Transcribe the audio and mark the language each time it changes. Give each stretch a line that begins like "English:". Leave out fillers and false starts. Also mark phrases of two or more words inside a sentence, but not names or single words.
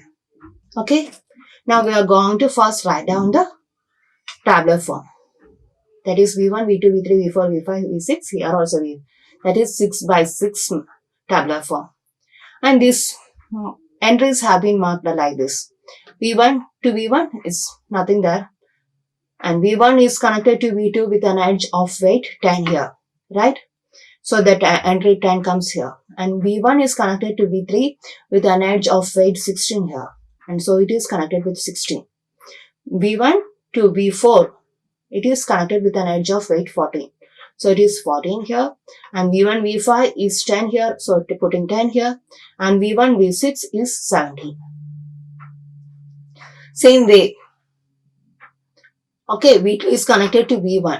English: Okay. Now we are going to first write down the tabular form. That is V1, V2, V3, V4, V5, V6. Here also that is 6 by 6 tabular form. And these entries have been marked like this. V1 to V1 is nothing there. And V1 is connected to V2 with an edge of weight 10 here. Right? So that entry 10 comes here. And V1 is connected to V3 with an edge of weight 16 here. And so it is connected with 16. V1 to V4, it is connected with an edge of weight 14. So it is 14 here. And V1, V5 is 10 here. So putting 10 here. And V1, V6 is 17. Same way. Okay, V2 is connected to V1.